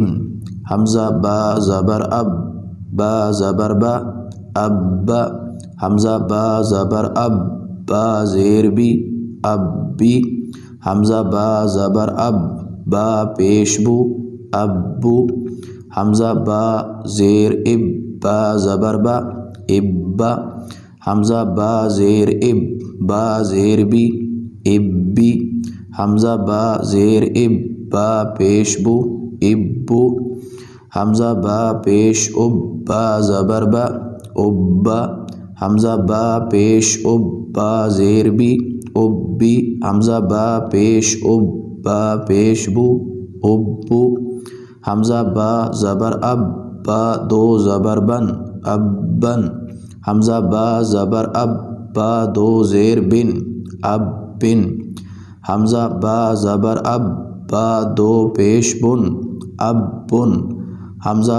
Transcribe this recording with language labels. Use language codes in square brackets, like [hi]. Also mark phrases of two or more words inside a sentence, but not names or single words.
[ur] حمزہ با زبر اب، با زبر با، اب، حمزہ با زبر اب، با زیر بی، اب بی، حمزہ با زبر اب، با پیش بو، اب بو، حمزہ با زیر اب، با زبر با، اب با، حمزہ با زیر اب، با زیر بی، اب بی، حمزہ با زیر اب، با پیش بو، اب بو، حمزہ با پیش اب، با زبر با، اب با، حمزہ با پیش اب، با زیر بی، اب بی، حمزہ با پیش اب، با پیش بو، اب بو، حمزہ با زبر اب، با 2 زبر بن، اب بن، حمزہ با زبر اب، با 2 زیر بن، اب بن، حمزہ با زبر اب، با 2 پیش بن، اب بن، حمزہ